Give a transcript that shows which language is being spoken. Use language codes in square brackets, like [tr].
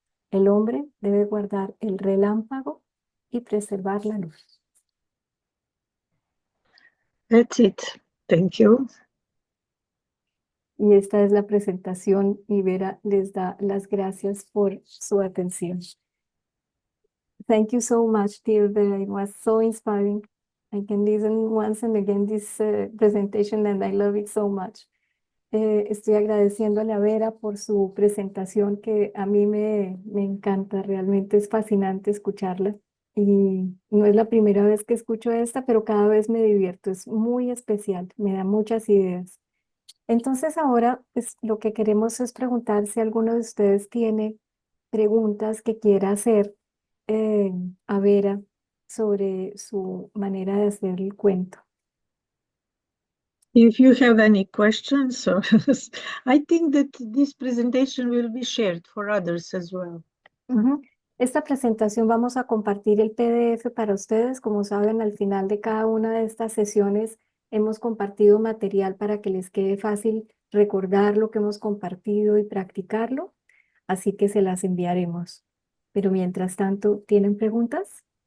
[es] El hombre debe guardar el relámpago y preservar la luz. [en] That's it. Thank you. [es] Y esta es la presentación y Vera les da las gracias por su atención. [en] Thank you so much, dear Vera. It was so inspiring. I can listen once and again this presentation and I love it so much. [es] Estoy agradeciéndole a Vera por su presentación que a mí me encanta, realmente es fascinante escucharla. Y no es la primera vez que escucho esta, pero cada vez me divierto, es muy especial, me da muchas ideas. Entonces ahora pues, lo que queremos es preguntar si alguno de ustedes tiene preguntas que quiera hacer eh, a Vera sobre su manera de hacer el cuento. [en] If you have any questions, or I think that this presentation will be shared for others as well. Ujú. [es] Esta presentación vamos a compartir el PDF para ustedes. Como saben, al final de cada una de estas sesiones hemos compartido material para que les quede fácil recordar lo que hemos compartido y practicarlo. Así que se las enviaremos. Pero mientras tanto, ¿tienen preguntas?